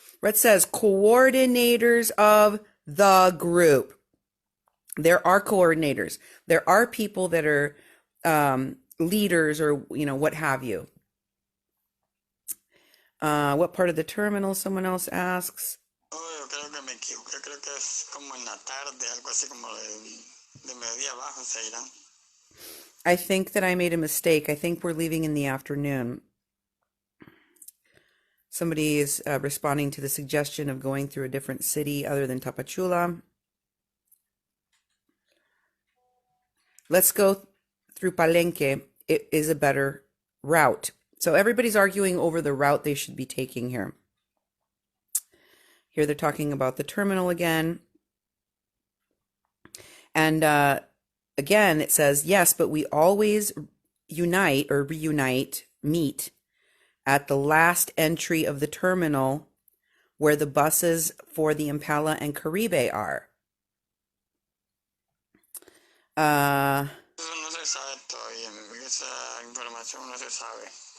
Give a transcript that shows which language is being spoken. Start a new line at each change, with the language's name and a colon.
English: It says coordinators of the group. There are coordinators. There are people that are leaders or, what have you. What part of the terminal, someone else asks.
Spanish: Oh, yo creo que me equivoqué, creo que es como en la tarde, algo así como de mediodía abajo se irán.
English: I think that I made a mistake. I think we're leaving in the afternoon. Somebody is responding to the suggestion of going through a different city other than Tapachula. Let's go through Palenque. It is a better route. So everybody's arguing over the route they should be taking here. Here they're talking about the terminal again. And again, it says, yes, but we always unite or reunite, meet at the last entry of the terminal where the buses for the Impala and Caribe are.
Spanish: Eso no se sabe todavía, esa información no se sabe.